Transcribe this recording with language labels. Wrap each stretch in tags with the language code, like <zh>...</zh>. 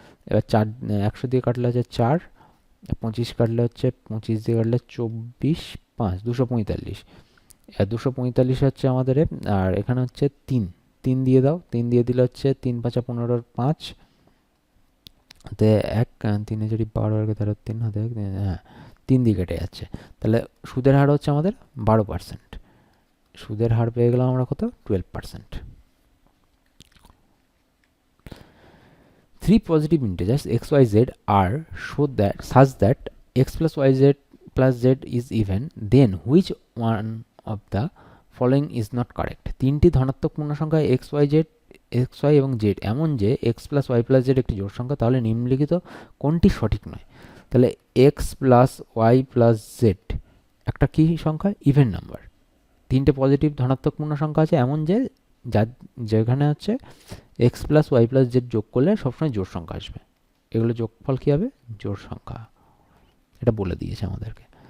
<bn>এবার 4 100 দিয়ে কাটলে হচ্ছে 4, 25 কাটলে হচ্ছে 25 দিয়ে কাটলে 24, 5 245, 245 হচ্ছে আমাদের আর এখানে হচ্ছে 3 দিয়ে দাও, 3 দিয়ে দিলে হচ্ছে 3 5 15 5 হাতে 1, 3 যদি 12 আর 3 হাতে 1, হ্যাঁ 3 দিয়ে কেটে যাচ্ছে। তাহলে সুদের হার হচ্ছে আমাদের 12%, সুদের হার পেয়ে গেলাম আমরা কত, 12%।</bn> <en>3 positive integers x, y, z are such that x plus y z plus z is even, then which one of the following is not correct?</en> <bn>3টি ধনাত্মক পূর্ণ সংখ্যা x y এবং z এমন যে x plus y plus z একটি জোড় সংখ্যা, তাহলে নিম্নলিখিত কোনটি সঠিক নয়? তাহলে x plus y plus z একটা কি সংখ্যা, ইভেন নাম্বার। 3টে পজিটিভ ধনাত্মক পূর্ণ সংখ্যা আছে এমন যে যেখানে হচ্ছে x plus Y plus Z যোগ করলে সবসময় জোড় সংখ্যা আসবে, এগুলো যোগফল কী হবে, জোড় সংখ্যা, এটা বলে দিয়েছে আমাদেরকে।</bn>